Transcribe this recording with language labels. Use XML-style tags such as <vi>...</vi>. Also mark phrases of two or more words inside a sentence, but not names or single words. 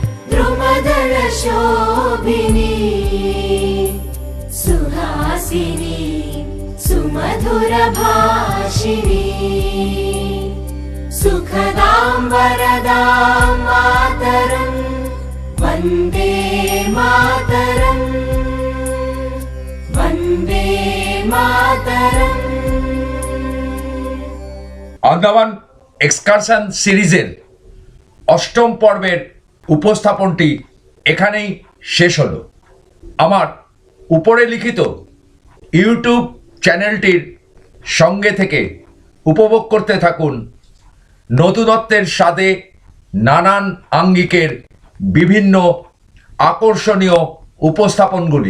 <sa>द्रुमदलशोभिनी सुहासिनी सुमधुरभाषिणी सुखदां वरदां मातरं वन्दे मातरम् वन्दे मातरम्।</sa> <bn>আন্দামান এক্সকারশন সিরিজের অষ্টম পর্বের উপস্থাপনটি এখানেই শেষ হলো। আমার উপরে লিখিত ইউটিউব চ্যানেলটির সঙ্গে থেকে উপভোগ করতে থাকুন নতুনত্বের স্বাদে নানান আঙ্গিকের বিভিন্ন আকর্ষণীয় উপস্থাপনগুলি।</bn>